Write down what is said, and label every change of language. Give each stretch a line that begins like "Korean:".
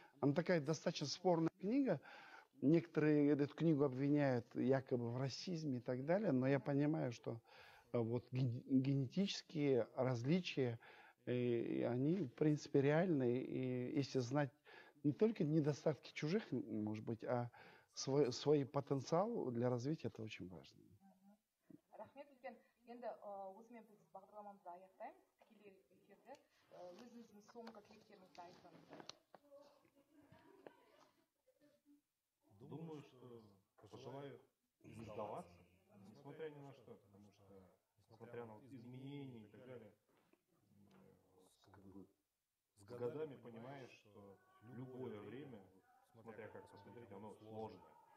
Russian: Она такая достаточно спорная книга. Некоторые эту книгу обвиняют якобы в расизме и так далее, но я понимаю, что вот генетические различия, они, в принципе, реальны. И если знать не только недостатки чужих, может быть, а свой потенциал для развития, это очень важно.
Kazakh: Рахмет үлкен. Енді осымен біз бағдарламамызды аяқтаймыз. Тікелей эфирді өзіңіздің соңғы тілектеріңізді айтсаңыздар.
Russian: Думаю, что пожелаю не сдаваться, несмотря ни на что, потому что, несмотря на изменения и так далее, с годами понимаешь, что любое время, смотря как посмотреть, оно сложное.